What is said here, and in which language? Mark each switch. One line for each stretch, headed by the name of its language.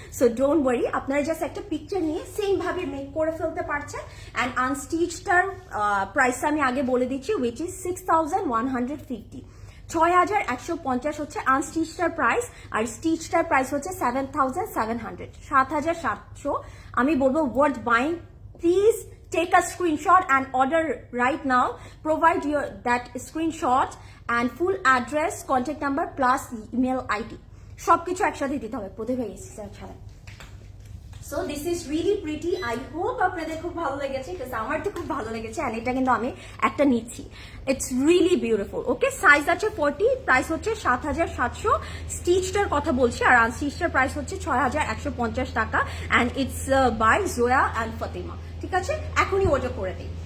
English: so don't worry,
Bangla: আপনারা just একটা picture নিয়ে সেম ভাবে মেক করে ফেলতে পারছেন। অ্যান্ড আনস্টিচটার প্রাইসটা আমি আগে বলে দিচ্ছি,
English: Which is 6150।
Bangla: 6150 হচ্ছে আনস্টিচটার প্রাইস, আর স্টিচটার প্রাইস হচ্ছে 7700, 7700। আমি বলবো
English: Worth buying. Please take a screenshot and order right now. Provide that screenshot and full address, contact number plus email ID.
Bangla: সবকিছু একসাথে দিতে হবে, প্রতিভা ছাড়া।
English: So this is really pretty. I hope
Bangla: আপনাদের খুব ভালো লেগেছে, বিকজ আমার তো খুব ভালো লেগেছে। অ্যান্ড এটা কিন্তু আমি একটা নিচ্ছি,
English: It's really beautiful.
Bangla: Okay, size আছে 40, প্রাইস হচ্ছে 7,700। স্টিচটার কথা বলছি, আর আনস্টিচটার প্রাইস হচ্ছে 6,150 টাকা।
English: and it's by
Bangla: Zoya and Fatima. ঠিক আছে, এখনই অর্ডার করে দিই।